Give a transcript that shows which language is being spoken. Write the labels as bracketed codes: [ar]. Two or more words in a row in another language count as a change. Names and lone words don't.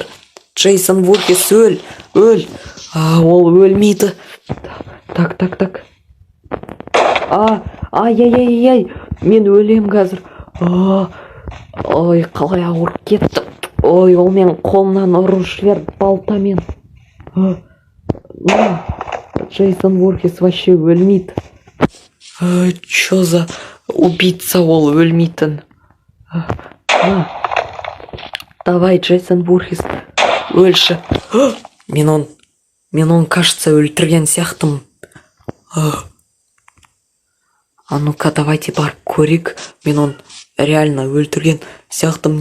[kk] Джейсон Voorhees өл. Ол өлмейді. Так. Ай, мен өлем қазір. Ой, қалай ауырып кетті. Ой, ол мен қолымнан ұрып жіберді балтамен. Джейсон Voorhees вообще өлмейді. [ru] Чё за убийца, [kk] ол өлмейтін. Давай, Джейсон Voorhees, өлші. Мен он, кажется, өлтірген сияқтымын. [ru] А ну-ка, давайте [kk] барып көрейік. Мен он реально өлтірген сияқтымын.